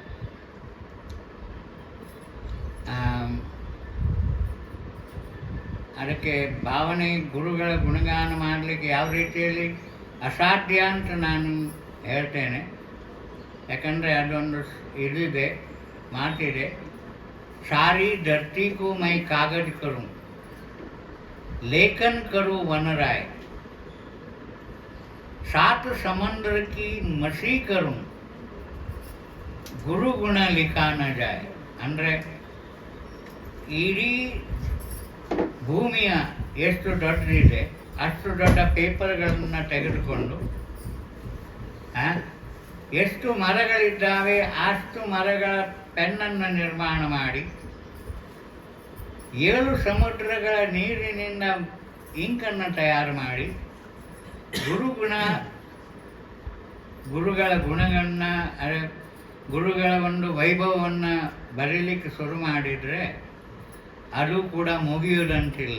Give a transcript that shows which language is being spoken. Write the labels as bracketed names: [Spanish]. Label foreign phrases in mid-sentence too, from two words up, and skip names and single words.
[Kannada] ಅದಕ್ಕೆ ಭಾವನೆ ಗುರುಗಳ ಗುಣಗಾನ ಮಾಡಲಿಕ್ಕೆ ಯಾವ ರೀತಿಯಲ್ಲಿ ಅಸಾಧ್ಯ ಅಂತ ನಾನು ಹೇಳ್ತೇನೆ. ಯಾಕಂದರೆ ಅದೊಂದು ಇದಿದೆ, ಮಾತಿದೆ, [Hindi] सारी धरती को मैं कागज करूं, लेखन करूं वन राय, सात समंदर की मसी करूं, गुरु गुण लिखा न जाए. [Kannada] ಅಂದರೆ ಇಡೀ ಭೂಮಿಯ ಎಷ್ಟು ದೊಡ್ಡದಿದೆ ಅಷ್ಟು ದೊಡ್ಡ ಪೇಪರ್ಗಳನ್ನು ತೆಗೆದುಕೊಂಡು ಎಷ್ಟು ಮರಗಳಿದ್ದಾವೆ ಅಷ್ಟು ಮರಗಳ ಪೆನ್ನನ್ನು ನಿರ್ಮಾಣ ಮಾಡಿ 7 ಸಮುದ್ರಗಳ ನೀರಿನಿಂದ ಇಂಕನ್ನು ತಯಾರು ಮಾಡಿ ಗುರುಗಳ ಗುಣಗಳನ್ನು ಗುರುಗಳ ಒಂದು ವೈಭವವನ್ನು ಬರೀಲಿಕ್ಕೆ ಶುರು ಮಾಡಿದರೆ ಅದು ಕೂಡ ಮುಗಿಯುವುದಂತಿಲ್ಲ.